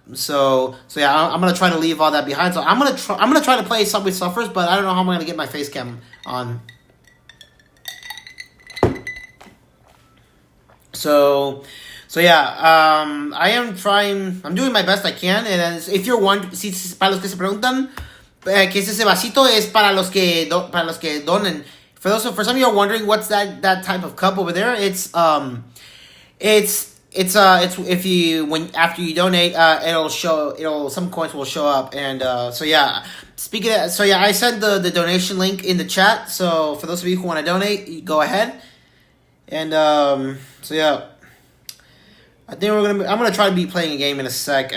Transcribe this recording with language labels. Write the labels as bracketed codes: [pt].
[en] So yeah, I'm gonna try to leave all that behind. So I'm gonna try to play Subway Surfers, but I don't know how I'm gonna get my face cam on. So yeah, I'm doing my best I can. And if you're [es] para los que se preguntan, que es ese vasito, es para los que donen. [en] For some of you are wondering what's that type of cup over there, it's if you after you donate, some coins will show up. And so yeah, I sent the donation link in the chat. So for those of you who want to donate, go ahead. And so yeah, I think I'm gonna try to be playing a game in a sec.